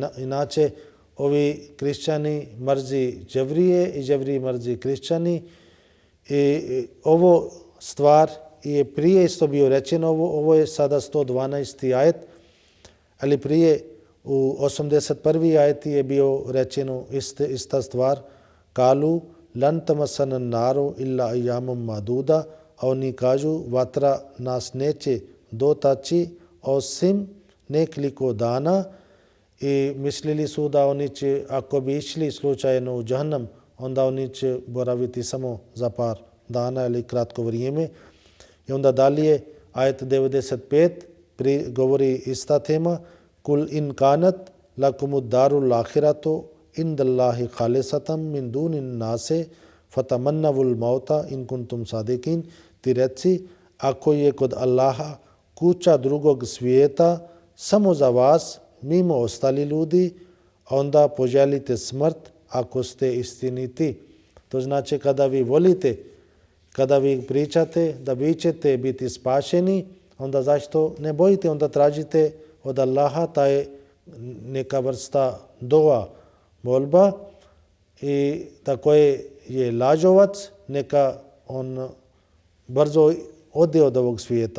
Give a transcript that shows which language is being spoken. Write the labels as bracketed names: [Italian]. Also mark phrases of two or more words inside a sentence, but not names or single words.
[Bosnian] Inače, ovi kršćani mrzi jevrije i jevriji mrzi kršćani. I ovo stvar je prije isto bio rečeno, ovo je sada 112. ajet, ali prije u 81. ajeti je bio rečeno ista stvar. [Arabic] قالوا لن تمسنا النار إلا أياما معدودة, [Bosnian] a oni kažu vatra nas neće dotaći osim nekoliko dana. I mislili su da oni će, ako bi išli slučajno u džahannam, onda oni će boraviti samo za par dana ili kratko vrijeme. I onda dalje, ajet 95, govori ista tema. [Arabic] قل إن كانت لكم الدار الآخرة عند الله خالصة من دون الناس فتمنوا الموت إن كنتم صادقين. [Bosnian] Ti reci, ako je kod Allaha kuća drugog svijeta samo za vas, mimo ostali ljudi, onda poželite smrt ako ste istiniti. To znači kada vi volite, kada vi pričate da vi ćete biti spašeni, onda zašto ne bojite, onda tražite od Allaha taj neka vrsta dova, molba, i tako je lažovac, neka on brzo ode od ovog svijeta.